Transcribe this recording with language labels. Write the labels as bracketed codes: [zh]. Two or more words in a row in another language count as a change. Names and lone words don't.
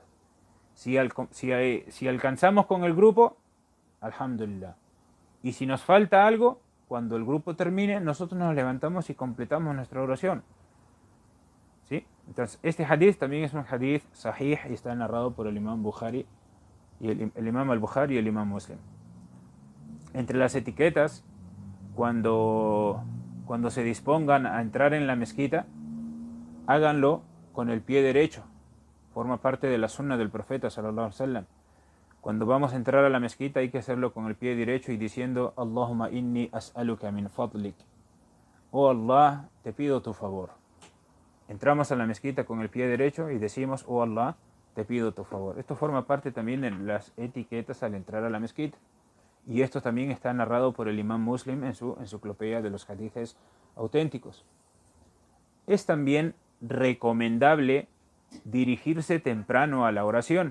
[es] Si alcanzamos con el grupo, alhamdulillah. Y si nos falta algo, cuando el grupo termine, nosotros nos levantamos y completamos nuestra oración. ¿Sí? Entonces, este hadith también es un [ar] hadith sahih [es] y está narrado por el imam Bukhari y el imam al-Bukhari y el imam Muslim. Entre las etiquetas, cuando se dispongan a entrar en la mezquita, háganlo con el pie derecho. Forma parte de la sunna del profeta [ar] صلى الله عليه وسلم. [es] Cuando vamos a entrar a la mezquita hay que hacerlo con el pie derecho y diciendo: [ar] اللهم إني أسألك من فضلك. [es] Oh Allah, te pido tu favor. Entramos a la mezquita con el pie derecho y decimos: oh Allah, te pido tu favor. Esto forma parte también de las etiquetas al entrar a la mezquita. Y esto también está narrado por el imam Muslim en su enciclopedia de los hadiths auténticos. Es también recomendable dirigirse temprano a la oración.